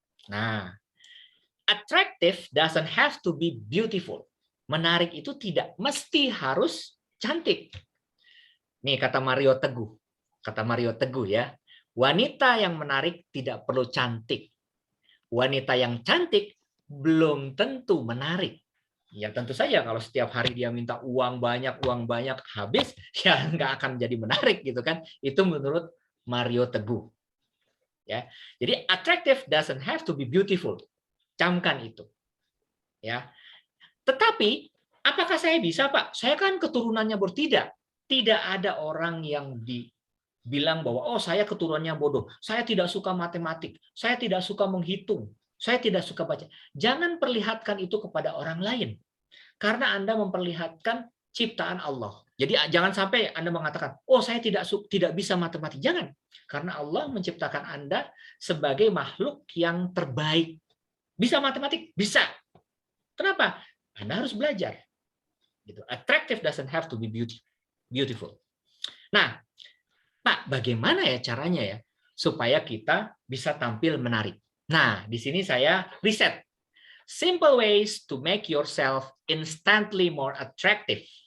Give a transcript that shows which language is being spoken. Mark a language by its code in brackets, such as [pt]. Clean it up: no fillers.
[en] Nah, attractive doesn't have to be beautiful. [id] Menarik itu tidak mesti harus cantik. Nih kata Mario Teguh. Kata Mario Teguh ya. Wanita yang menarik tidak perlu cantik. Wanita yang cantik belum tentu menarik. Ya tentu saja kalau setiap hari dia minta uang banyak habis, ya nggak akan jadi menarik gitu kan. Itu menurut Mario Teguh. Ya. [en] Jadi attractive doesn't have to be beautiful. [id] Camkan itu. Ya. Tetapi apakah saya bisa, Pak? Saya kan keturunannya tidak. Tidak ada orang yang bilang bahwa oh saya keturunannya bodoh, saya tidak suka matematik, saya tidak suka menghitung, saya tidak suka baca. Jangan perlihatkan itu kepada orang lain. Karena Anda memperlihatkan ciptaan Allah. Jadi jangan sampai Anda mengatakan, oh saya tidak bisa matematik. Jangan. Karena Allah menciptakan Anda sebagai makhluk yang terbaik. Bisa matematik? Bisa. Kenapa? Anda harus belajar. Gitu. [en] Attractive doesn't have to be beautiful. [id] Nah, Pak, bagaimana ya caranya ya supaya kita bisa tampil menarik? Nah, di sini saya riset. [en] Simple ways to make yourself instantly more attractive.